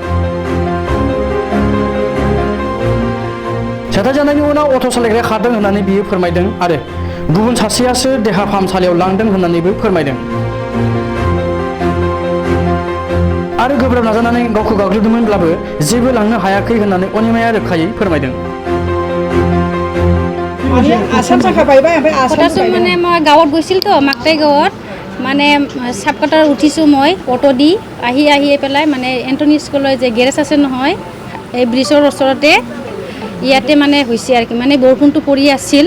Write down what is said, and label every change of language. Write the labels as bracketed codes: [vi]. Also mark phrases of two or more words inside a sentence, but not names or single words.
[brx] जाथाय जानायनि उनाव अट' सालायग्राया खारदों होननानै बियो फोरमायदों आरो गुबुन सासेयासो देहा फाहामसालियाव लांदों होननानैबो फोरमायदों। आरो गोब्राब नाजानानै गावखौ गाग्लोबदोंमोनब्लाबो जेबो लांनो हायाखै होननानै अनिमाया रोखायै फोरमायदं। [as] মানে মই গাঁৱত গৈছিল তো মাকটাই গাঁৱত মানে চাবকাটাৰ উঠিছোঁ মই অটো দি আহি পেলাই মানে এণ্টনি স্কুলৰ যে গেৰেজ আছে নহয় এই ব্ৰিজৰ ওচৰতে ইয়াতে মানে হৈছে আৰু কি মানে বৰষুণটো পৰি আছিল।